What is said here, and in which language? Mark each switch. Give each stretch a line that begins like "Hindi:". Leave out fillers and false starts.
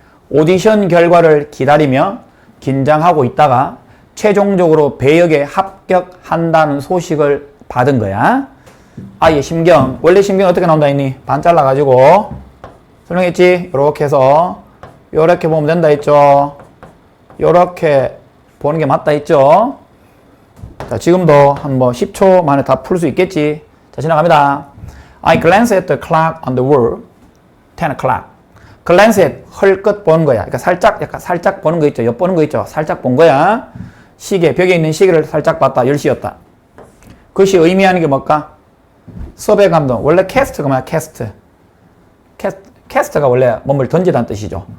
Korean: 오디션 결과를 기다리며 긴장하고 있다가 최종적으로 배역에 합격한다는 소식을 받은 거야. 아예 심경. 원래 심경이 어떻게 나온다 했니? 반 잘라가지고 설명했지? 요렇게 해서 요렇게 보면 된다 했죠? 요렇게 보는 게 맞다 했죠? 자, 지금도 한 뭐 10초 만에 다 풀 수 있겠지? 자, 지나갑니다.
English: I glance at the clock on the wall. 10 o'clock. glance at,
Korean: 헐끗 보는 거야. 그러니까 살짝, 약간 살짝 보는 거 있죠. 엿보는 거 있죠. 살짝 본 거야. 시계, 벽에 있는 시계를 살짝 봤다. 10시였다. 그것이 의미하는 게 뭘까? 수업의 감동. 원래 캐스트가 뭐야? 캐스트가 원래 뭐를 던지다는 뜻이죠.